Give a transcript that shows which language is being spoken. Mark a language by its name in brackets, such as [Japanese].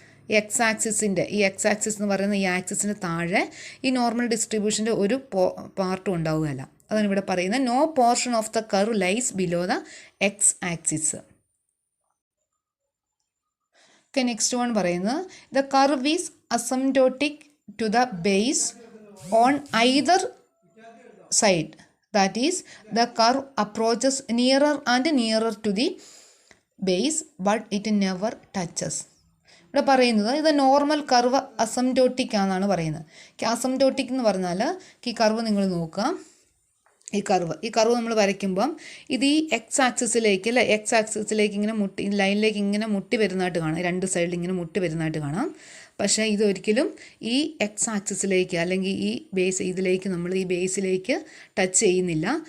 [Malayalam] ഈ X axis എന്ന് പറയുന്ന ഈ ആക്സിസിൻ്റെ താഴെ ഈ നോർമൽ ഡിസ്ട്രിബ്യൂഷൻ്റെ ഒരു പാർട്ടും ഉണ്ടാവുകയില്ല. അതാണ് ഇവിടെ പറയുന്നത് [English] No portion of the curve lies below the X axis. Next one പറയുന്നത് the curve is asymptotic to the base on either side. That is, the curve approaches nearer and nearer to the base, but it never touches. [Malayalam] ഇവിടെ പറയുന്നത് ഇത് normal curve അസംറ്റോട്ടിക് ആണെന്നാണ് പറയുന്നത്. അസംറ്റോട്ടിക് എന്ന് പറഞ്ഞാൽ ഈ curve നിങ്ങൾ നോക്കുക. ഈ കർവ് നമ്മൾ വരയ്ക്കുമ്പം ഇത് ഈ എക്സ് ആക്സിസിലേക്ക് അല്ലേ, എക്സ് ആക്സിസിലേക്ക് ഇങ്ങനെ മുട്ടി ലൈനിലേക്ക് ഇങ്ങനെ മുട്ടി വരുന്നതായിട്ട് കാണാം. രണ്ട് സൈഡിൽ ഇങ്ങനെ മുട്ടി വരുന്നതായിട്ട് കാണാം. പക്ഷേ ഇതൊരിക്കലും ഈ എക്സ് ആക്സിസിലേക്ക് അല്ലെങ്കിൽ ഈ ഇതിലേക്ക് നമ്മൾ ഈ ബേസിലേക്ക് ടച്ച് ചെയ്യുന്നില്ല.